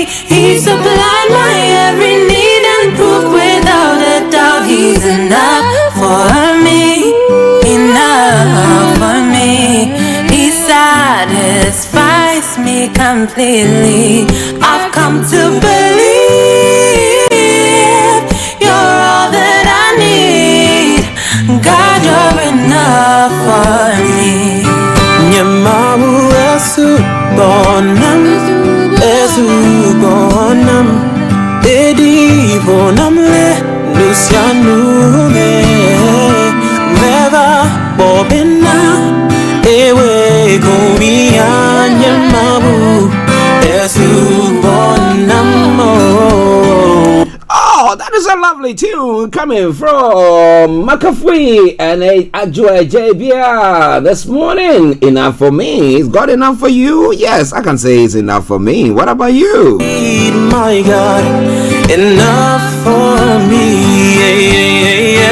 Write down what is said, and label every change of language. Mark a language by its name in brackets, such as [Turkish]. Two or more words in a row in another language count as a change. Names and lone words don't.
[English] He supplied my every need and proved without a doubt he's enough for me, enough for me. He satisfies me completely. I've come to believe you're all that I need. God, you're enough for me. Nyamabu esu bonam edi bonam le lusianu me never bobina ewe kumia nyamabu esu lovely tune coming from McAfee and Ajua JBR this morning. Enough for me. Is God enough for you? Yes, I can say it's enough for me. What about you? My God, enough for me.